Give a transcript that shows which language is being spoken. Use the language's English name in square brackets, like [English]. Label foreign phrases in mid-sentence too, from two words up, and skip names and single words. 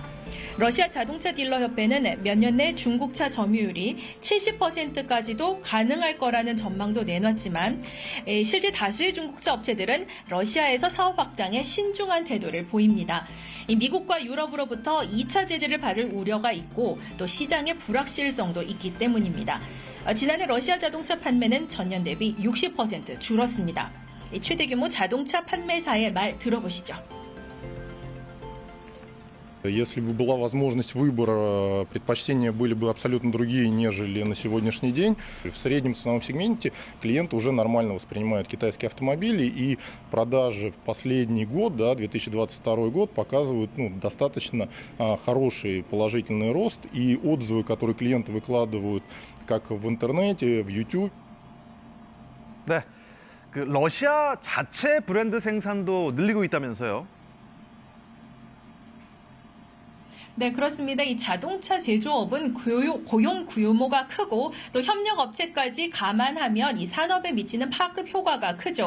[Korean] 러시아 자동차 딜러협회는 몇 년 내 중국차 점유율이 70%까지도 가능할 거라는 전망도 내놨지만 실제 다수의 중국차 업체들은 러시아에서 사업 확장에 신중한 태도를 보입니다. 미국과 유럽으로부터 2차 제재를 받을 우려가 있고 또 시장의 불확실성도 있기 때문입니다. 지난해 러시아 자동차 판매는 전년 대비 60% 줄었습니다. 최대 규모 자동차 판매사의 말 들어보시죠. [Russian] Если бы была возможность выбора, предпочтения были бы абсолютно другие, нежели на сегодняшний день. В среднем ценовом сегменте клиенты уже нормально воспринимают китайские автомобили, и продажи в последний год, 2022 год, показывают достаточно хороший положительный рост, и отзывы, которые клиенты выкладывают как в интернете, в YouTube. [Korean] 네, 러시아 자체 브랜드 생산도 늘리고 있다면서요? 네, 그렇습니다. 이 자동차 제조업은 고용 규모가 크고 또 협력 업체까지 감안하면 이 산업에 미치는 파급 효과가 크죠.